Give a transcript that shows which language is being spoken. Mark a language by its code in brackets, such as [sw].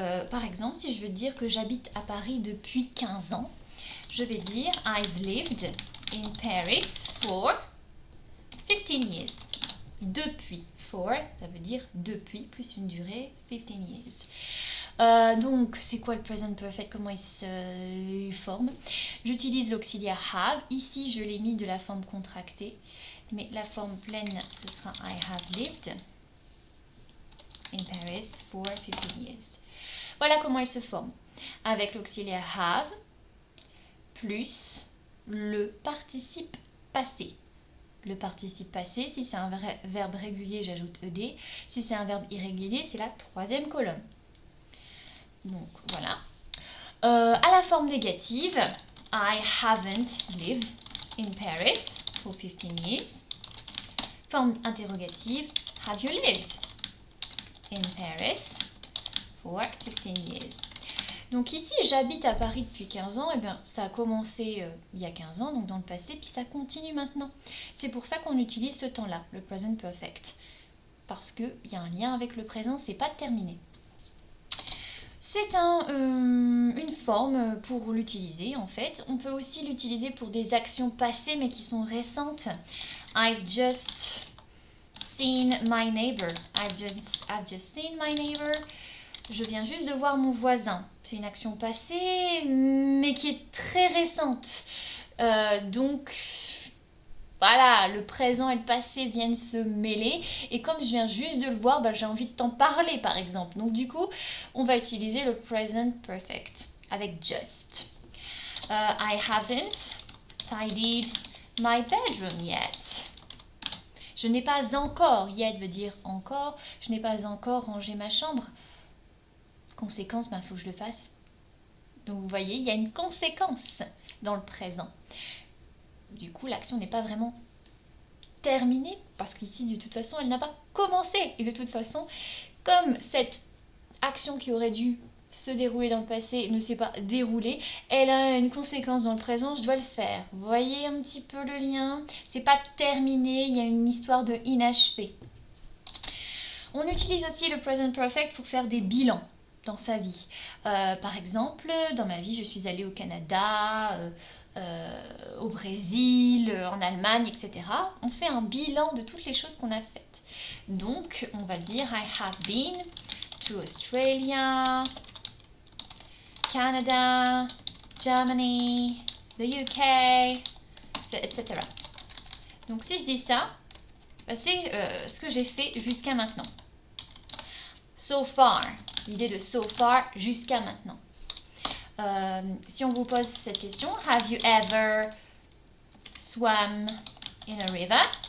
[fr] Par exemple, si je veux dire que j'habite à Paris depuis 15 ans, je vais dire [en] I've lived in Paris for 15 years. [fr] Depuis. For, ça veut dire depuis, plus une durée, 15 years. Donc, c'est quoi le present perfect? Comment il se forme? J'utilise l'auxiliaire have. Ici, je l'ai mis de la forme contractée. Mais la forme pleine, ce sera [en] I have lived in Paris for 15 years. [fr] Voilà comment il se forme. Avec l'auxiliaire have plus le participe passé. le participe passé. Si c'est un verbe régulier, j'ajoute ed. Si c'est un verbe irrégulier, c'est la troisième colonne. Donc voilà. À la forme négative, [en] I haven't lived in Paris for 15 years. [fr] Forme interrogative, [en] have you lived in Paris for 15 years? [fr] Donc ici, j'habite à Paris depuis 15 ans. Et bien, ça a commencé il y a 15 ans, donc dans le passé, puis ça continue maintenant. C'est pour ça qu'on utilise ce temps-là, le present perfect. Parce qu'il y a un lien avec le présent, c'est pas terminé. C'est une forme pour l'utiliser en fait. On peut aussi l'utiliser pour des actions passées mais qui sont récentes. [en] I've just seen my neighbor. I've just seen my neighbor. [fr] Je viens juste de voir mon voisin. C'est une action passée mais qui est très récente. Donc voilà, le présent et le passé viennent se mêler et comme je viens juste de le voir, j'ai envie de t'en parler par exemple. Donc du coup, on va utiliser le present perfect avec just. [en] I haven't tidied my bedroom yet. [fr] Je n'ai pas encore, yet veut dire encore, je n'ai pas encore rangé ma chambre. Conséquence, il faut que je le fasse. Donc vous voyez, il y a une conséquence dans le présent. Du coup, l'action n'est pas vraiment terminée parce qu'ici, de toute façon, elle n'a pas commencé. Et de toute façon, comme cette action qui aurait dû se dérouler dans le passé ne s'est pas déroulée, elle a une conséquence dans le présent, je dois le faire. Vous voyez un petit peu le lien? C'est pas terminé, il y a une histoire de inachevé. On utilise aussi le present perfect pour faire des bilans dans sa vie. Par exemple, dans ma vie, je suis allée au Canada, au Brésil, en Allemagne, etc. On fait un bilan de toutes les choses qu'on a faites. Donc, on va dire [en] I have been to Australia, Canada, Germany, the UK, etc. [fr] Donc, si je dis ça, c'est ce que j'ai fait jusqu'à maintenant. So far, l'idée de so far jusqu'à maintenant. Si on vous pose cette question, [en] have you ever swam in a river?